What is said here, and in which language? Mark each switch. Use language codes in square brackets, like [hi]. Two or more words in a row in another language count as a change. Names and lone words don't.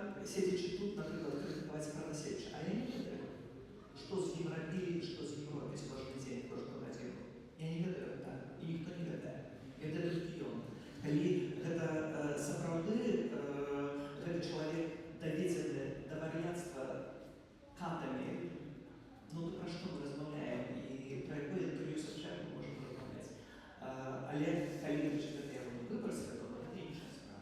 [uk] сидячи тут, наприклад, критикувати справа сидячи. А я не ведаю, що з ним робили, що з ним робить кожен день, кожну годину. Я не ведаю, так, і ніхто не ведає. Веде тільки ён. [be] Калі гэта сапраўды гэты чалавек даведзены да вар'яцтва катамі, ну то пра што мы размаўляем і пра якое інтэрв'ю Сабчак мы можам размаўляць. Але калі гэта яго не выбар свядома, гэта іншая справа.